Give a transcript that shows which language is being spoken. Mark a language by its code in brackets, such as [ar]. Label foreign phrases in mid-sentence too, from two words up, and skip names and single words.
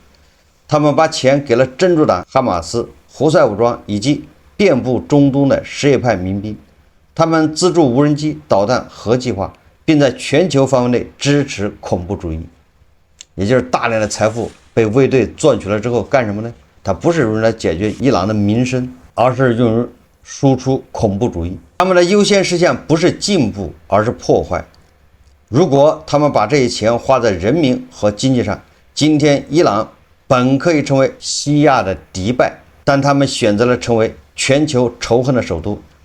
[zh] 他們把錢給了真主黨、哈馬斯、胡塞武裝以及遍布中東的什葉派民兵。他們資助無人機、導彈、核計劃，並在全球範圍內支持恐怖主義。也就是大量的財富被衛隊賺取了之後幹什麼呢？它不是用來解決伊朗的民生，而是用於輸出恐怖主義。他們的優先事項不是進步，而是破壞。如果他們把這些錢花在人民和經濟上，今天伊朗本可以成為西亞的迪拜，但他们選擇了成為全球仇恨的首都。